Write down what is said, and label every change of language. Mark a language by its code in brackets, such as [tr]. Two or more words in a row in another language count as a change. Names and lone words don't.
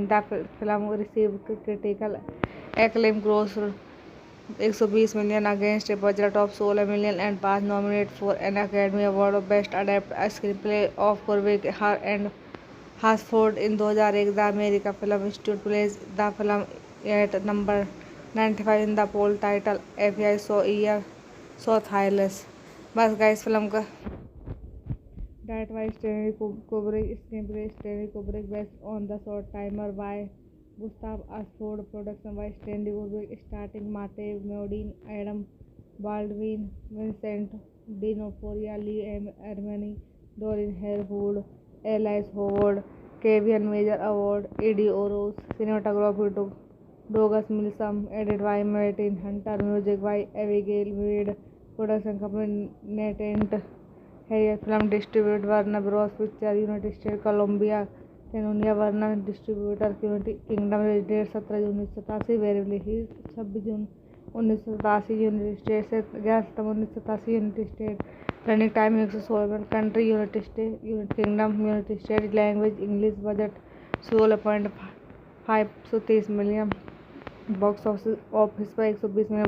[en] The film received critical acclaim, grossed 120 million against a budget of 16 million and was nominated for an Academy Award of Best Adapted Screenplay of Kubrick and Hasford in 2001. The American Film Institute placed the film at number 95 in the poll title FBI so Thailand. bas guys film का direct by Stanley Kubrick, screenplay Stanley Kubrick, based on the Short-Timers by Gustav Hasford, production by Stanley Kubrick, starring Martin Modine, Adam Baldwin, Vincent Dinoforio, Lee Ermey, Dorian Harewood, Alice Howard, Kevyn Major Howard, Ed O'Ross, cinematography Douglas Milsome, edit by Martin Hunter, music by Abigail Mead, production company Natant है। film distribute Warner Bros Picture, United States Columbia, Cannon, Warner Distributors United Kingdom, date 17 June 1987, very release 26 June 1987 United States से 11 September 1987 United States running time 116 country United States United Kingdom United States language English budget 16.530 million box office पर 120 million।